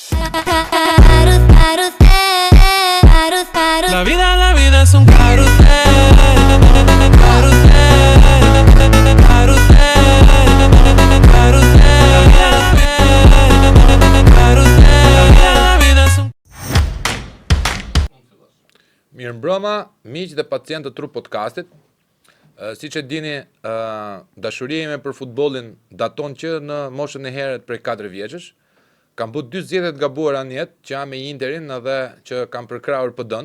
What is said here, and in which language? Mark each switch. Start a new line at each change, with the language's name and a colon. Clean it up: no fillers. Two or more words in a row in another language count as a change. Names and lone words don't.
Spanish: La vida es un carrusel, carrusel, carrusel, carrusel, carrusel, la vida es un...
Albanian: Mirëmbrëma, miq dhe pacient të Tru Podcastit. Siç e dini, dashuria ime për futbollin daton që në moshën e herët prej 4 vjeçësh. Kam bu 2 zgjedhje të gabuara në jetë, që jam me Interin edhe që kam përkrahur PD-n.